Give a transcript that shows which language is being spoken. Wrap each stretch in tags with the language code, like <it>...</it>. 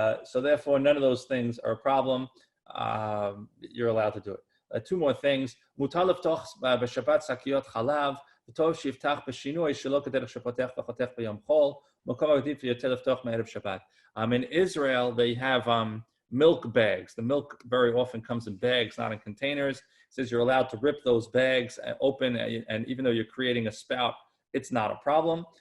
<en>So therefore, none of those things are a problem. You're allowed to do it. Two more things.</en> <he>מותר לפתוח בשבת שקיות חלב, וטוב שיפתח בשינוי שלא כדרך שפותח וחותך ביום חול, מקום עדיף יותר לפתוח מערב שבת.</he> <en>In Israel, they have milk bags. The milk very often comes in bags, not in containers. It says you're allowed to rip those bags open, and even though you're creating a spout, it's not a problem.</en>